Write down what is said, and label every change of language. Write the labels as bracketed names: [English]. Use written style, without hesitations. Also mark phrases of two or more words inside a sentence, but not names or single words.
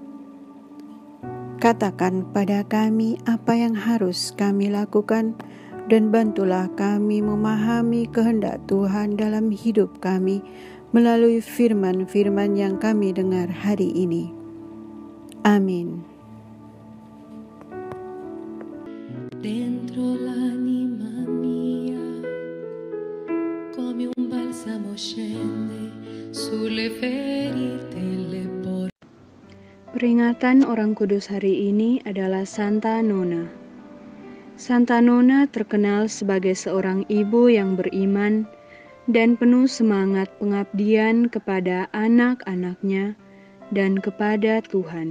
[Indonesian] Katakan pada kami apa yang harus kami lakukan, dan bantulah kami memahami kehendak Tuhan dalam hidup kami melalui firman-firman yang kami dengar hari ini. Amin. [Italian] Dentro l'anima mia, come un balsamo scende sulle ferite le porte. [Indonesian] Peringatan Orang Kudus hari ini adalah Santa Nona. Santa Nona terkenal sebagai seorang ibu yang beriman dan penuh semangat pengabdian kepada anak-anaknya dan kepada Tuhan.